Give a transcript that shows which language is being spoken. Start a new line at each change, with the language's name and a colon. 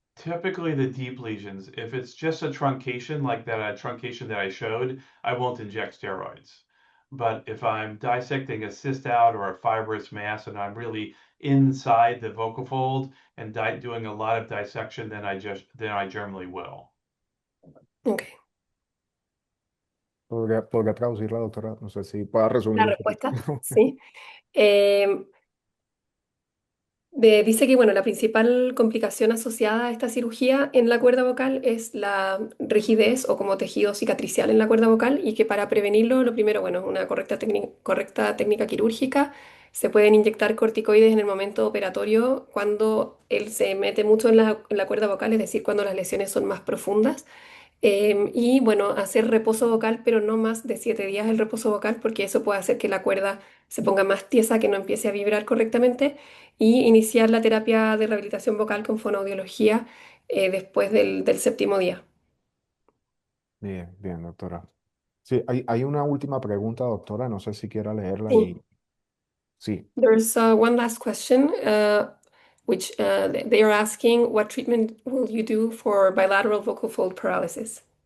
English: Typically the deep lesions. If it's just a truncation like that, truncation that I showed, I won't inject steroids. But if I'm dissecting a cyst out or a fibrous mass and I'm really inside the vocal fold and doing a lot of dissection, then I generally will. Okay.
Spanish: ¿Podría traducirla, doctora? No sé si pueda resumir La un poquito. respuesta, sí. Eh, dice que, bueno, la principal complicación asociada a esta cirugía en la cuerda vocal es la rigidez o como tejido cicatricial en la cuerda vocal y que para prevenirlo, lo primero, bueno, una correcta técnica quirúrgica. Se pueden inyectar corticoides en el momento operatorio cuando él se mete mucho en la cuerda vocal, es decir, cuando las lesiones son más profundas. Y bueno, hacer reposo vocal, pero no más de 7 días el reposo vocal, porque eso puede hacer que la cuerda se ponga más tiesa, que no empiece a vibrar correctamente, y iniciar la terapia de rehabilitación vocal con fonoaudiología después del 7.º día. Bien, bien, doctora. Sí, hay una última pregunta, doctora. No sé si quiera leerla Sí. y sí.
English: There's one last question, which they are asking, what treatment will you do for bilateral vocal fold paralysis?